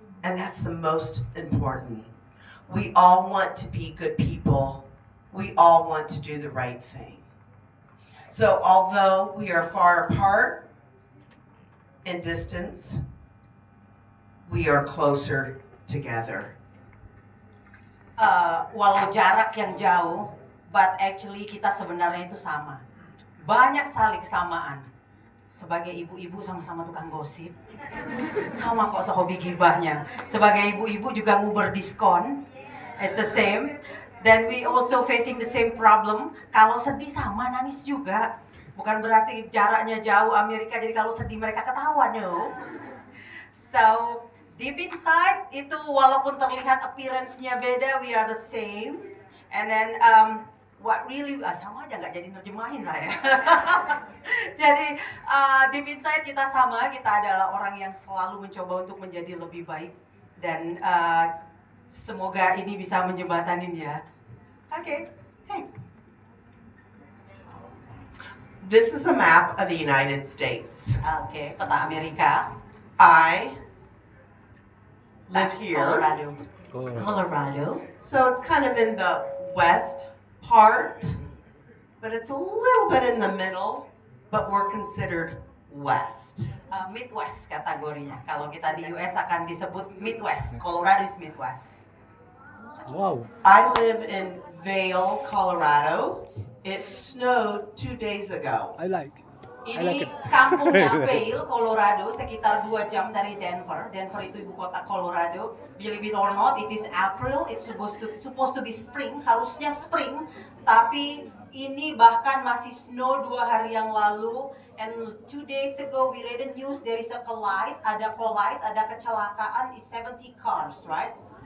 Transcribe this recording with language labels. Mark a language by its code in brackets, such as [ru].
[en] And that's the most important. We all want to be good people. We all want to do the right thing. So although we are far apart in distance, we are closer together. [id] Walau jarak yang jauh, [en] but actually [id] kita sebenarnya itu sama. Banyak sekali kesamaan. Sebagai ibu-ibu sama-sama tukang gosip. Sama kok sehobi gibahnya. Sebagai ibu-ibu juga nguber diskon. [en] It's the same. Then we also facing the same problem. [id] Kalau sedih sama nangis juga. Bukan berarti jaraknya jauh Amerika, jadi kalau sedih mereka ketawa, no. [en] So deep inside [id] itu walaupun terlihat appearance-nya beda, [en] we are the same. And then what really [id] sama aja nggak jadi nerjemahin saya. Jadi [en] deep inside [id] kita sama, kita adalah orang yang selalu mencoba untuk menjadi lebih baik dan semoga ini bisa menjembatanin ya. Oke. Hey. [en] This is a map of the United States. [id] Oke, peta Amerika. [en] I live here. Colorado. Colorado. So it's kind of in the west part, but it's a little bit in the middle, but we're considered west. [id] Midwest kategorinya. Kalau kita di US akan disebut Midwest. [en] Colorado is Midwest. Wow. I live in Vail, Colorado. It snowed 2 days ago. I like [id] Ini [en] it. [id] kampungnya Vail, Colorado, sekitar 2 jam dari Denver. Denver itu ibu kota Colorado. [en] Believe it or not, it is April. It's supposed to be spring. [id] Harusnya spring, tapi ini bahkan masih snow 2 hari yang lalu. [en] And 2 days ago we read the news there is a collide, [id] ada kecelakaan, [en] is 70 cars, right?